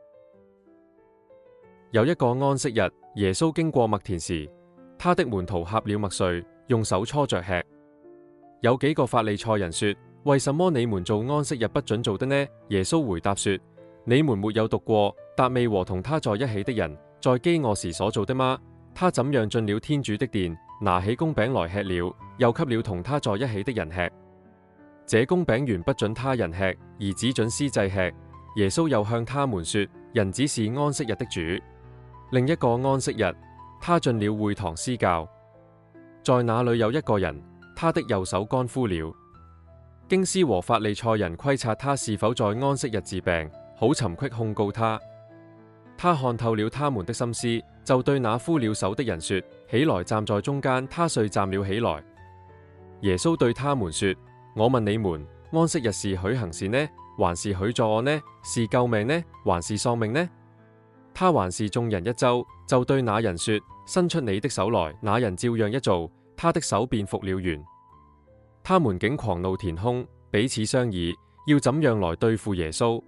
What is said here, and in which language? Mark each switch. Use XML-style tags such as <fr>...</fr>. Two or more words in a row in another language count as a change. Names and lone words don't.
<zh>有一個安息日，耶穌經過麥田時，他的門徒掐了麥穗，用手搓着吃。有幾個法利賽人說：為什麼你們做安息日不准做的呢？耶穌回答說：你們沒有讀過達味和同他在一起的人在飢餓時所做的嗎？他怎樣進了天主的殿，拿起公餅來吃了，又給了同他在一起的人吃。這公餅原不准他人吃，而只准司祭吃。耶穌又向他們說：人子是安息日的主。另一個安息日，他進了會堂施教，在那裏有一個人，他的右手乾枯了。經師和法利賽人窺察他是否在安息日治病，好尋隙控告他。他看透了他們的心思，就對那枯了手的人說：起來，站在中間。他遂站了起來。耶穌對他們說：我問你們，安息日是許行善呢，還是許作惡呢？是救命呢，還是喪命呢？他環視眾人一周，就對那人說：伸出你的手來。那人照樣一做，他的手便復了原。他們竟狂怒填胸，彼此商議，要怎樣來對付耶穌。</zh>